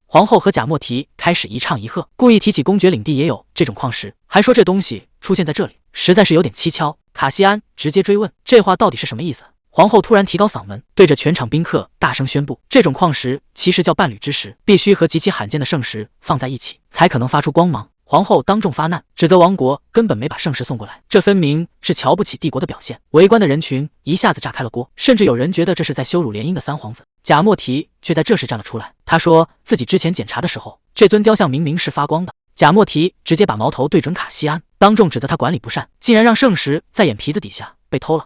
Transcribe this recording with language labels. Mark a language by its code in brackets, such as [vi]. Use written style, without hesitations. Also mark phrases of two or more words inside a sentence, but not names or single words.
[zh] 皇后和賈莫提開始一唱一和，故意提起公爵領地也有這種礦石，還說這東西出現在這裡實在是有點蹊蹺。卡西安直接追問這話到底是什麼意思。皇後突然提高嗓門，對着全場賓客大聲宣布，這種礦石其實叫伴侶之石，必須和極其罕見的聖石放在一起，才可能發出光芒。皇後當眾發難，指責王國根本沒把聖石送過來，這分明是瞧不起帝國的表現。圍觀的人群一下子炸開了鍋，甚至有人覺得這是在羞辱聯姻的三皇子。賈莫提卻在這時站了出來，他說自己之前檢查的時候，這尊雕像明明是發光的。賈莫提直接把矛頭對準卡西安，當眾指責他管理不善，竟然讓聖石在眼皮子底下被偷了。